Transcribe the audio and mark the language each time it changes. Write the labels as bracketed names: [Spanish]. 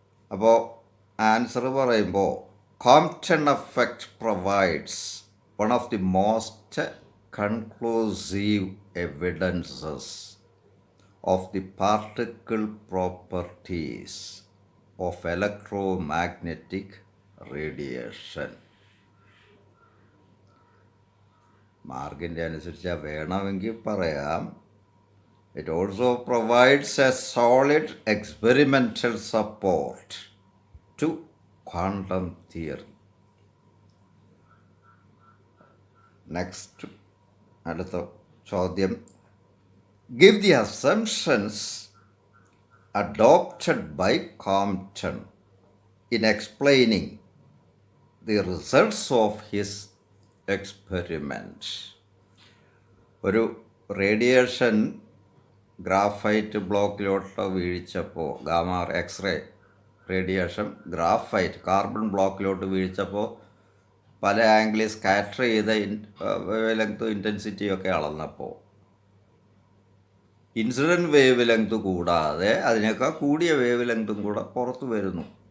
[Malayalam] അപ്പോൾ ആൻസർ പറയുമ്പോൾ, [English] Compton effect provides one of the most conclusive evidences of the particle properties of electromagnetic radiation. [Malayalam] മാർക്കിൻ്റെ അനുസരിച്ച് വേണമെങ്കിൽ പറയാം, [English] it also provides a solid experimental support to quantum theory. Next, [Malayalam] അടുത്ത ചോദ്യം, [English] give the assumptions adopted by Compton in explaining the results of his experiment. [Malayalam] ഒരു radiation graphite ബ്ലോക്കിലോട്ട് വീഴ്ചപ്പോൾ, x-ray radiation graphite carbon ബ്ലോക്കിലോട്ട് വീഴ്ചപ്പോൾ പല ആംഗിളിൽ scatter ചെയ്ത wave ലെങ്ത്തും ഇൻറ്റൻസിറ്റിയൊക്കെ അളന്നപ്പോൾ incident wave length കൂടാതെ അതിനേക്കാൾ കൂടിയ വേവ് ലെങ്ത്തും കൂടെ പുറത്തു വരുന്നു.